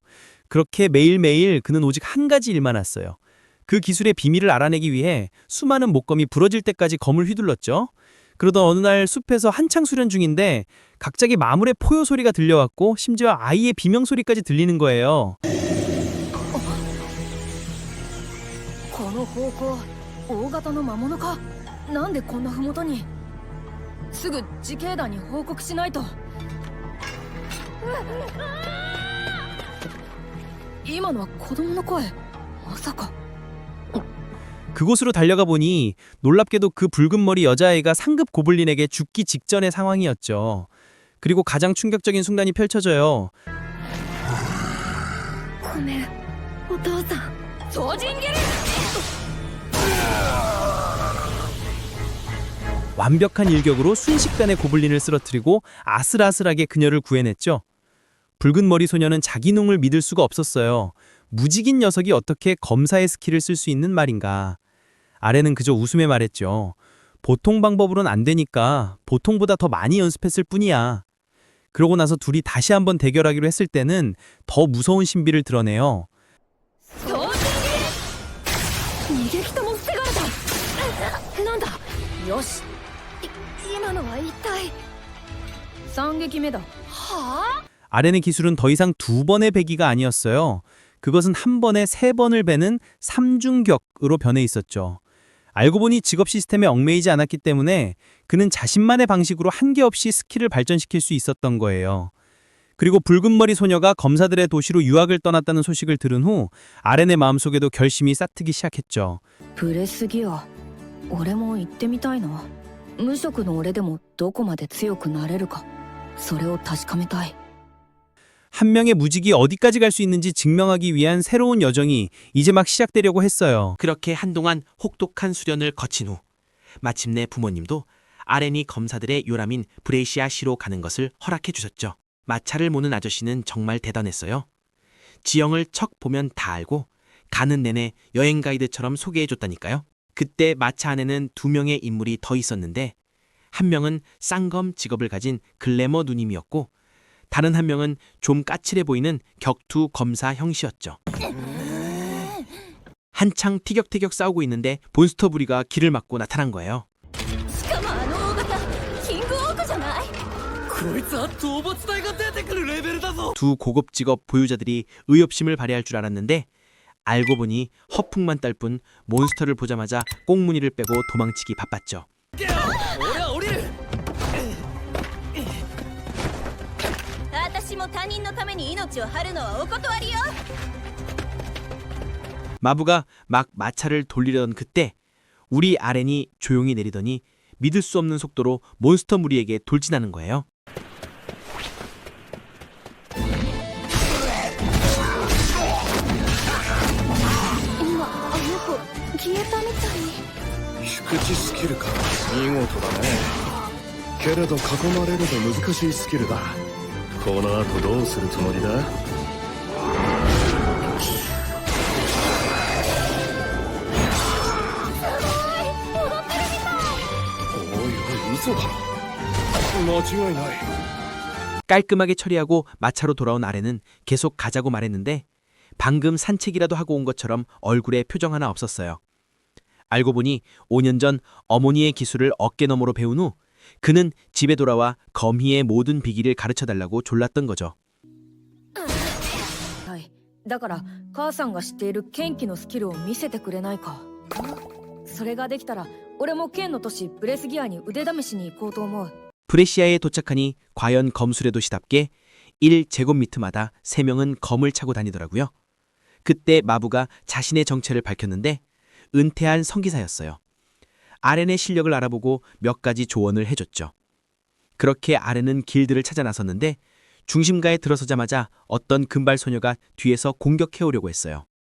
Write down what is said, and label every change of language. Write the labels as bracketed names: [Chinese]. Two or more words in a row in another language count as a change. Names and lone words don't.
[Korean] 그렇게 매일매일 그는 오직 한 가지 일만 했어요. 그 기술의 비밀을 알아내기 위해 수많은 목검이 부러질 때까지 검을 휘둘렀죠. 그러던 어느 날 숲에서 한창 수련 중인데 갑자기 마물의 포효 소리가 들려왔고 심지어 아이의 비명 소리까지 들리는 거예요. [Japanese] この方向、大型の魔物か。なんでこんな麓に。すぐ自警団に報告しないと。今のは子供の声。まさか。 [Korean] 그곳으로 달려가 보니 놀랍게도 그 붉은 머리 여자아이가 상급 고블린에게 죽기 직전의 상황이었죠. 그리고 가장 충격적인 순간이 펼쳐져요. [Japanese] ごめん、お父さん。超人斬り。 [Korean] 완벽한 일격으로 순식간에 고블린을 쓰러뜨리고 아슬아슬하게 그녀를 구해냈죠. 붉은 머리 소녀는 자기 놈을 믿을 수가 없었어요. 무직인 녀석이 어떻게 검사의 스킬을 쓸 수 있는 말인가. 아렌은 그저 웃으며 말했죠. 보통 방법으로는 안 되니까 보통보다 더 많이 연습했을 뿐이야. 그러고 나서 둘이 다시 한번 대결하기로 했을 때는 더 무서운 신비를 드러내요. [Japanese] 逃げきとも防がれた。なんだ。よし。今のは一体。3撃目だ。はあ？ [Korean] 아렌의 기술은 더 이상 두 번의 배기가 아니었어요. 그것은 한 번에 세 번을 베는 삼중격으로 변해 있었죠. 알고 보니 직업 시스템에 얽매이지 않았기 때문에 그는 자신만의 방식으로 한계없이 스킬을 발전시킬 수 있었던 거예요. 그리고 붉은머리 소녀가 검사들의 도시로 유학을 떠났다는 소식을 들은 후 아렌의 마음속에도 결심이 싹트기 시작했죠. [Japanese] ブレすぎよ。 俺も行ってみたいな。無職の俺でもどこまで強くなれるか、それを確かめたい。 [Korean] 한 명의 무직이 어디까지 갈 수 있는지 증명하기 위한 새로운 여정이 이제 막 시작되려고 했어요. 그렇게 한동안 혹독한 수련을 거친 후 마침내 부모님도 아렌이 검사들의 요람인 브레이시아시로 가는 것을 허락해 주셨죠. 마차를 모는 아저씨는 정말 대단했어요. 지형을 척 보면 다 알고 가는 내내 여행 가이드처럼 소개해 줬다니까요. 그때 마차 안에는 2명의 인물이 더 있었는데 한 명은 쌍검 직업을 가진 글래머 누님이었고 다른 한 명은 좀 까칠해 보이는 격투 검사 형씨였죠. 한창 티격태격 싸우고 있는데 몬스터 부리가 길을 막고 나타난 거예요. [Japanese] しかもあの大型キングオークじゃない？こいつは討伐隊が出てくるレベルだぞ。 [Korean] 두 고급 직업 보유자들이 의협심을 발휘할 줄 알았는데 알고 보니 허풍만 딸 뿐 몬스터를 보자마자 꽁무니를 빼고 도망치기 바빴죠. [Japanese] 俺は降りる。私も他人のために命を張るのはお断りよ。 [Korean] 마부가 막 마차를 돌리려던 그때 우리 아렌이 조용히 내리더니 믿을 수 없는 속도로 몬스터 무리에게 돌진하는 거예요. [Japanese] 今あの子消えたみたい。菊池スキルか見事だね。けれど囲まれると難しいスキルだ。この後どうするつもりだ？おいおい嘘だろ。間違いない。 [Korean] 깔끔하게 처리하고 마차로 돌아온 아렌은 계속 가자고 말했는데 방금 산책이라도 하고 온 것처럼 얼굴에 표정 하나 없었어요. 알고 보니 5년 전 어머니의 기술을 어깨너머로 배운 후 그는 집에 돌아와 검희의 모든 비기를 가르쳐달라고 졸랐던 거죠. [Japanese] はい。だから母さんが知っている剣気のスキルを見せてくれないか。それができたら俺も剣の都市ブレスギアに腕試しに行こうと思う。 [Korean] 브레시아에 도착하니 과연 검술의 도시답게 1제곱미터마다 3명은 검을 차고 다니더라고요. 그때 마부가 자신의 정체를 밝혔는데 은퇴한 성기사였어요. 아렌의 실력을 알아보고 몇 가지 조언을 해줬죠. 그렇게 아렌은 길드를 찾아 나섰는데 중심가에 들어서자마자 어떤 금발 소녀가 뒤에서 공격해오려고 했어요.